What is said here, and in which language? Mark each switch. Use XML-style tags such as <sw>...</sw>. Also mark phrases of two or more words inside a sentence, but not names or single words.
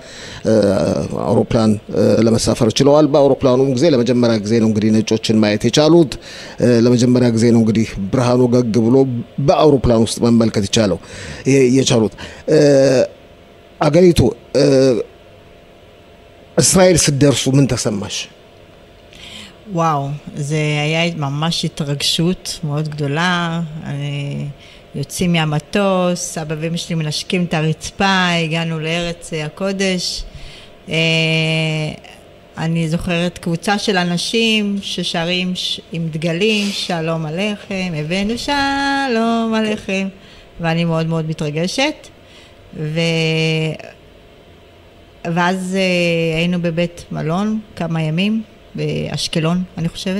<am>አውሮፕላን ለመሳፈር ችለዋል። በአውሮፕላኑም ጊዜ ለመጀመሪያ ጊዜ ነው እንግዲህ ነጮችን ማየት የቻሉት። ለመጀመሪያ ጊዜ ነው እንግዲህ ብርሃኑ ገግ ብሎ በአውሮፕላን ውስጥ መመልከት የቻሉት። አገሪቱ እስራኤል ስትደርሱ ምን ተሰማሽ?</am> <he>וואו, זה היה ממש התרגשות מאוד גדולה, יוצאים מהמטוס, אבא ואמא שלי מנשקים את הרצפה, הגענו לארץ הקודש, אני זוכרת קבוצה של אנשים ששרים עם דגלים, שלום עליכם, הבאנו שלום עליכם, ואני מאוד מאוד מתרגשת, ואז היינו בבית מלון כמה ימים, באשקלון, אני חושבת.</he>